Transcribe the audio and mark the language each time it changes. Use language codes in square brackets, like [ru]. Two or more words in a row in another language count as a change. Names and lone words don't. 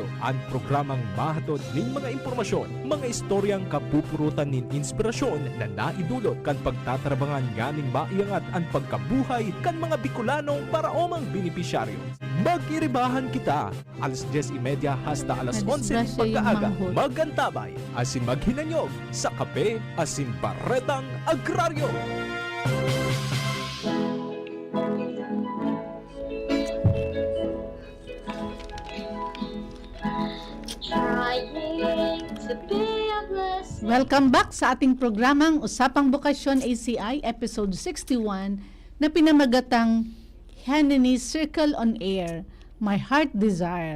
[bik] Ang programang mahatod ning mga impormasyon, mga istoryang kapupurutan nin inspirasyon na naidulot kan pagtatrabangan nganing maiangat ang pagkabuhay kan mga Bicolanong paraomang benepisyaryo. Mag-iribahan kita alas 10:30 hasta alas 11 pagkaaga. Magantabay asin maghinanyog sa kape asin baretang agraryo. [en] Welcome back [tl] sa ating programang Usapang Bokasyon ACI Episode 61 na pinamagatang Hanini Circle on Air, My Heart Desire.